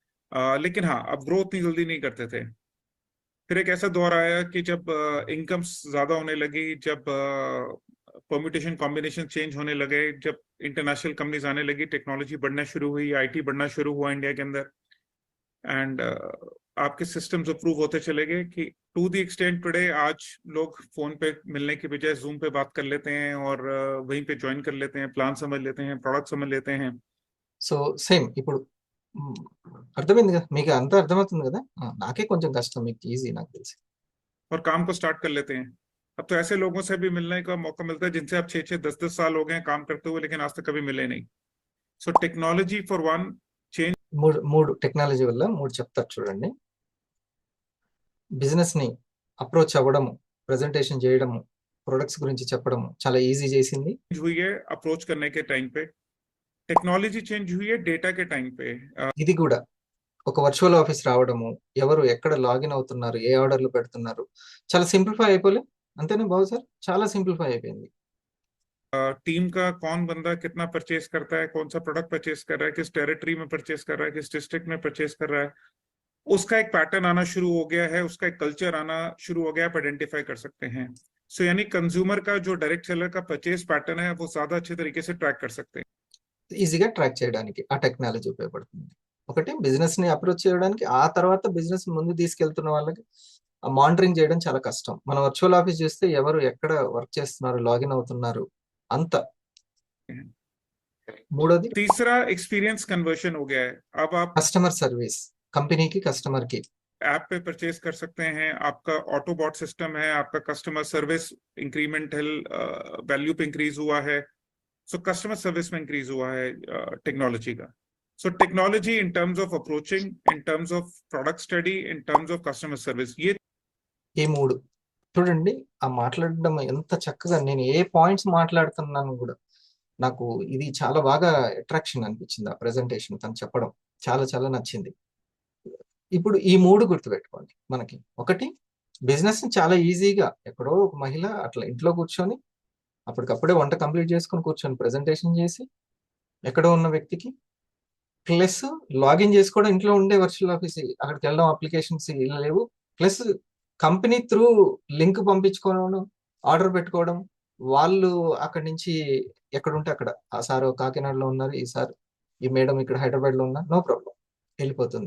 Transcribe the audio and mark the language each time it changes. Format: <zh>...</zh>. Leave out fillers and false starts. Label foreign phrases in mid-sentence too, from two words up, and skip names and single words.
<hi>लेकिन हाँ, अब ग्रो उतनी जल्दी नहीं करते थे। फिर एक ऐसा दौर आया कि जब इनकम्स ज्यादा होने लगी, जब</hi> <en>permutation combination change</en> <hi>होने लगे, जब</hi> <en>international companies</en> <hi>आने लगी, टेक्नोलॉजी बढ़ना शुरू हुई, आईटी बढ़ना शुरू हुआ इंडिया के अंदर, एंड आपके</hi> <en>systems approve</en> <hi>होते चले गए कि</hi> <en>to the extent today</en> <hi>आज लोग फोन पे मिलने की बजाय जूम पे बात कर लेते हैं और वहीं पे ज्वाइन कर लेते हैं, प्लान समझ लेते हैं, प्रोडक्ट समझ लेते हैं।</hi> <en>so same</en> <te>ఇప్పుడు అర్థమైంది కదా, మీకు అంతా అర్థమవుతుంది కదా. నాకే కొంచెం కష్టం, మీకు ఈజీ నాకు తెలిసి.</te> <hi>और काम को स्टार्ट कर लेते हैं। अब तो ऐसे लोगों से भी मिलने का मौका मिलता है जिनसे आप 6-6, 10-10 साल हो गए काम करते हुए, लेकिन आज तक कभी मिले नहीं।</hi> <en>so technology for one change.</en> <te>మూడు టెక్నాలజీ వల్ల మూడు చెప్తారు చూడండి. బిజినెస్ ని అప్రోచ్ అవ్వడము, ప్రెజెంటేషన్ చేయడము, ప్రొడక్ట్స్ గురించి చెప్పడము చాలా ఈజీ చేసింది.</te> <hi>हुई है अप्रोच करने के टाइम पे,</hi> <en>technology change</en> <hi>हुई है डेटा के टाइम पे।</hi> <te>ఇది కూడా ఒక</te> <en>virtual office</en> <te>రావడము, ఎవరు ఎక్కడ లాగిన్ అవుతున్నారు, ఏ ఆర్డర్లు పెడుతున్నారు, చాలా సింప్లిఫై అయిపోలే. అంతేనా బాబు సార్? చాలా సింప్లిఫై అయిపోయింది.</te> <hi>टीम का कौन बंदा कितना परचेस करता है, कौन सा</hi> <en>product purchase</en> <hi>कर रहा है, किस टेरिटरी में परचेस कर रहा है, किस डिस्ट्रिक्ट में परचेस कर रहा है, उसका एक पैटर्न आना शुरू हो गया है, उसका एक कल्चर आना शुरू हो गया, आप आइडेंटिफाई कर सकते हैं। सो यानी कंज्यूमर का जो</hi> <en>direct seller</en> <hi>का</hi> <en>purchase pattern</en> <hi>है वो ज्यादा अच्छे तरीके से ट्रैक कर सकते हैं।</hi> <te>ఈజీగా ట్రాక్ చేయడానికి ఆ టెక్నాలజీ ఉపయోగపడుతుంది. ఒకటి బిజినెస్ ని అప్రోచ్ చేయడానికి, ఆ తర్వాత బిజినెస్ ముందు తీసుకెళ్తున్న వాళ్ళకి మానిటరింగ్ చేయడం చాలా కష్టం. మన</te> <en>virtual office</en> <te>చూస్తే ఎవరు ఎక్కడ వర్క్ చేస్తున్నారు, లాగిన్ అవుతున్నారు అంత. మూడోది</te> <hi>तीसरा</hi> <en>experience conversion</en> <hi>हो गया है। अब आप</hi> <en>customer service,</en> <te>కంపెనీకి కస్టమర్ కి</te> <hi>ऐप पे परचेस कर सकते हैं, आपका</hi> <en>autobot system</en> <hi>है, आपका</hi> <en>customer service incremental value</en> <hi>पे इंक्रीज हुआ है। सो</hi> <en>customer service</en> <hi>में इंक्रीज हुआ है टेक्नोलॉजी का।</hi> <en>so technology in terms of approaching, in terms of product study, in terms of customer service, ये</en> <te>ఈ మూడు చూడండి. ఆ మాట్లాడడం ఎంత చక్కగా, నేను ఏ పాయింట్స్ మాట్లాడుతున్నాను కూడా నాకు ఇది చాలా బాగా అట్రాక్షన్ అనిపించింది. ఆ ప్రెజెంటేషన్ తను చెప్పడం చాలా చాలా నచ్చింది. ఇప్పుడు ఈ మూడు గుర్తుపెట్టుకోండి. మనకి ఒకటి, బిజినెస్ ని చాలా ఈజీగా ఎక్కడో ఒక మహిళ అట్లా ఇంట్లో కూర్చొని అప్పటికప్పుడే వంట కంప్లీట్ చేసుకొని కూర్చొని ప్రెజెంటేషన్ చేసి ఎక్కడో ఉన్న వ్యక్తికి,</te> <en>plus login</en> <te>చేసుకోవడం, ఇంట్లో ఉండే</te> <en>virtual office</en> <te>అక్కడికి వెళ్ళడం, అప్లికేషన్స్ ఇలా లేవు, ప్లస్</te> <en>company through link</en> <te>పంపించుకోవడం, ఆర్డర్ పెట్టుకోవడం, వాళ్ళు అక్కడి నుంచి ఎక్కడుంటే అక్కడ, ఆ సార్ కాకినాడలో ఉన్నారు, ఈ సార్ ఈ మేడం ఇక్కడ హైదరాబాద్ లో ఉన్నారు,</te> <en>no problem</en> <te>వెళ్ళిపోతుంది.</te>